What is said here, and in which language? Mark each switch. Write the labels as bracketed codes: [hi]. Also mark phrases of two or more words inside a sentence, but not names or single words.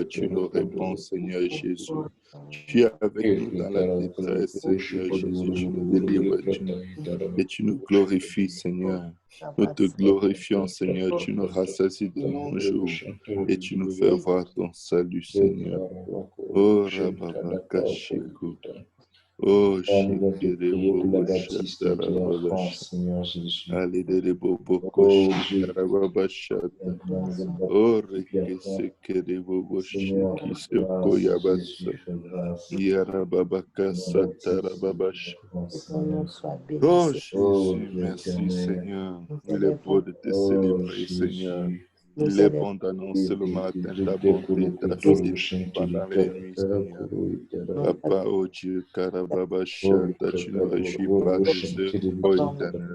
[fr] Tu nous réponds, Seigneur Jésus. Tu es avec nous dans la détresse, Seigneur Jésus. Tu nous délivres et tu nous glorifies, Seigneur. Nous te glorifions, Seigneur. Tu nous rassasies de longs jours et tu nous fais voir ton salut, Seigneur. Oh, Rababakashiko. Oh, Shikere Bobo Shatarababash. Alidere Bobo Koshikarababashata. Oh, Rekesekere Bobo Shiki Sekoyabasa. Yarababaka Satarababash. Oh, Jésus, merci, Seigneur. Il est beau de te célébrer, Seigneur. Il est bon d'annoncer le matin ta bonté et ta fidélité pendant les nuits, Seigneur. Papa, oh Dieu, Karababashata, tu ne réjouis pas des œuvres, ô Éternel.